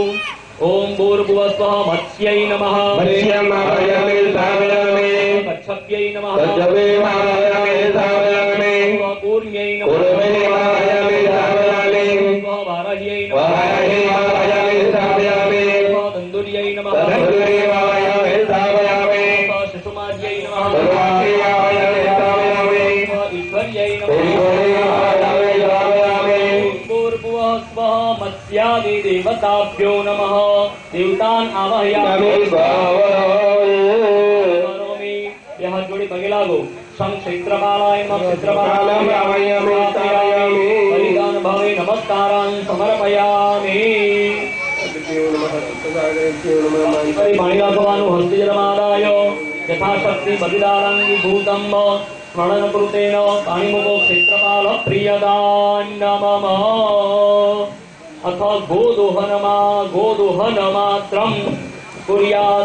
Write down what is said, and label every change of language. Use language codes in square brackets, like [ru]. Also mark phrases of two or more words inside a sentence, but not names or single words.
[sa] ઓમ ભૂર્ભુવસ્વઃ મત્સ્યૈ નમઃ કચ્છપ્યૈ નમઃ પૂર્ણ્યૈ નમઃ વારાહ્યૈ નમઃ તંદુર્યૈ નમઃ શિશુમાર્યૈ નમઃ ईश्वर्यै नमः मत्स्यादि देवताभ्यो नमः देवतान् आवाहयामि [gu] બે હાથ જોડી પગે લાગો. [sa] શં ક્ષેત્રપાલાય નમઃ ક્ષેત્રપાલાય બલિદાન ભાવે નમસ્કારાન સમર્પયામિ. [gu] પાણી રાખવાનું [sa] હસ્તે જલમાદાય યથાશક્તિ બલિદાનાંગી ભૂતમ સ્મરણ કૃતેન પાણીમુખો ક્ષેત્રપાલ પ્રિયદાન્નમઃ અથ ગોદોહન માત્રમ કુર્યાત.